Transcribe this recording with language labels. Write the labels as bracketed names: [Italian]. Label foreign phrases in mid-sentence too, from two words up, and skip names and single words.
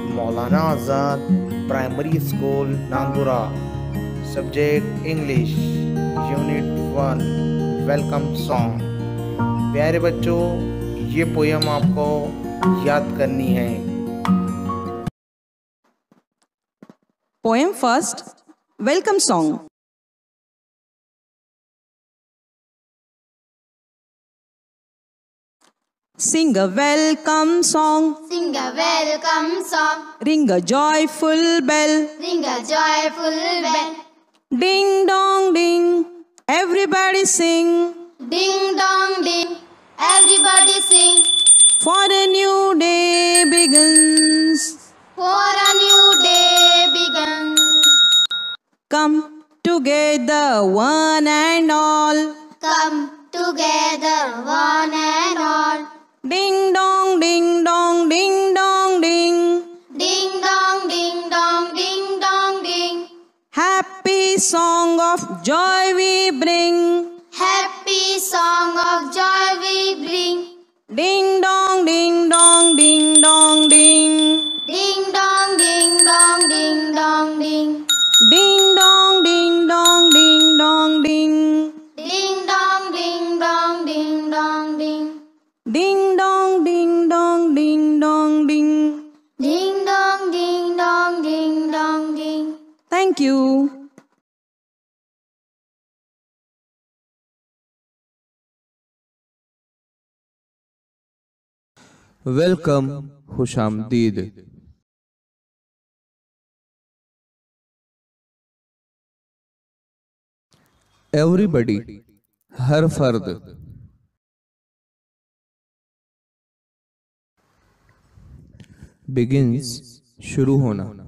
[English] मौलाना आज़ाद प्राइमरी स्कूल नांदुरा, subject English, unit 1, welcome song. [Urdu] پیارے بچوں، یہ پوئم آپ کو یاد کرنی ہے. [English] Poem first, welcome song. Sing a welcome song. Sing a welcome song. Ring a joyful bell. Ring a joyful bell. Ding dong ding. Everybody sing. Ding dong ding. Everybody sing. For a new day begins. For a new day begins. Come together one and all. Come together one and all. Ding dong ding dong ding dong ding. Ding dong ding dong ding dong ding. Happy song of joy we bring. Happy song of joy we bring. Ding dong ding dong ding dong ding. Ding dong ding dong ding dong ding. Ding dong ding dong ding dong ding. Ding dong ding dong ding dong ding. Ding dong ding dong ding dong ding. Ding dong ding dong ding dong ding. Thank you. वेलकम, [Urdu] खुशामदीद। एवरीबडी, ہر فرد. बिगिंस, شروع ہونا.